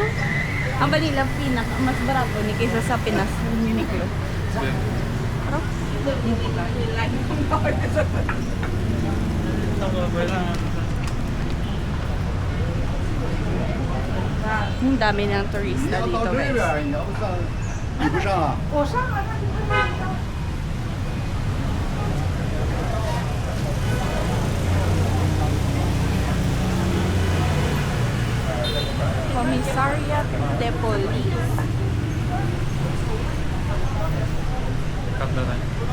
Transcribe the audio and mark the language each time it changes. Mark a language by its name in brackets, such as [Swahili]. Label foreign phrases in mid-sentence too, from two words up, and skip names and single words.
[Filipino] Ang Manila pinaka mas barato ni kaysa sa Pinas. Uniqlo. Pero, ang dami ng turista dito, guys. [Chinese] 你不上啊？我上了，那你不上。 [Filipino] Commissariat de Police. Cut na tayo.